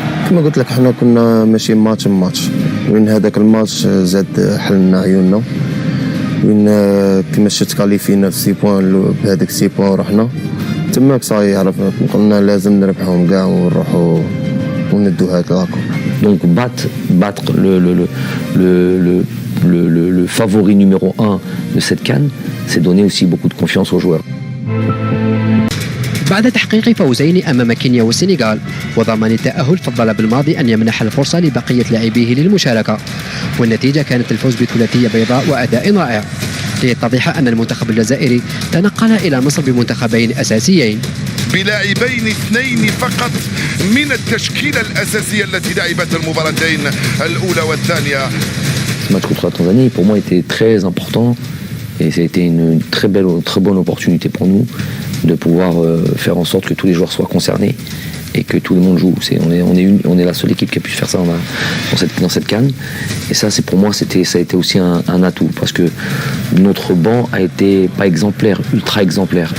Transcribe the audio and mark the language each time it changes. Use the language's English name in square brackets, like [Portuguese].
[Arabic] كما قلت لك حنا كنا ماشي ماتش وين هذاك الماتش زاد حلنا عيوننا وين كما شفت كاليفينا في 6 بوان بهذاك 6 بوان ورحنا تماك صاي عرفنا قلنا لازم نربحهم كاع ونروحوا وندو هذاك لاكو. [French] Donc battre le favori numéro 1 de cette CAN, c'est donner aussi beaucoup de confiance aux joueurs. [Arabic] بعد تحقيق فوزين أمام كينيا والسنغال وضمان التأهل فضل بالماضي أن يمنح الفرصة لبقية لاعبيه للمشاركة والنتيجة كانت الفوز بثلاثية بيضاء وأداء رائع ليتضح أن المنتخب الجزائري تنقل إلى مصر بمنتخبين أساسيين بلاعبين 2 فقط من التشكيلة الأساسية التي لعبت المباراتين الأولى والثانية. [French] Ce match contre la Tanzanie pour moi était très important et ça a été une très bonne opportunité pour nous de pouvoir faire en sorte que tous les joueurs soient concernés et que tout le monde joue. On est la seule équipe qui a pu faire ça dans cette CAN. Et ça, pour moi, ça a été aussi un atout parce que notre banc a été pas exemplaire, ultra exemplaire.